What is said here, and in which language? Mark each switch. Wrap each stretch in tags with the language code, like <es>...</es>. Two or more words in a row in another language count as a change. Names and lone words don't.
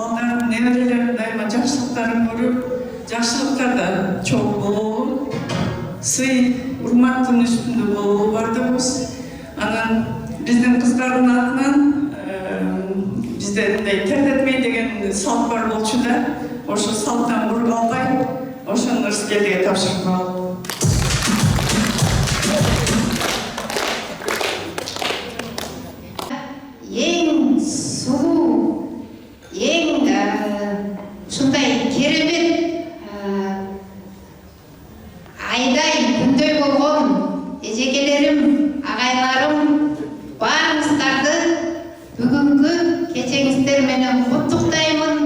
<ky>балдар немерелер дайыма жакшылыктарын көрүп, жакшылыктардан чоң болуу, сый, урматтын үстүндө болуу бардыгыбыз. Анан биздин кыздардын атынан бизде мындай тердетмей деген салт бар болчу да, ошо салттан буруп албай, ошону Рыскелдиге тапшырып алып.</ky> <kk>Ең сұлу, ең шындай керемет</kk> <ky>айдай күндөй</ky> <kk>болған ежекелерім, ағайларым, барыңыздарды бүгінгі кечеңіздер менен құттықтаймын.</kk>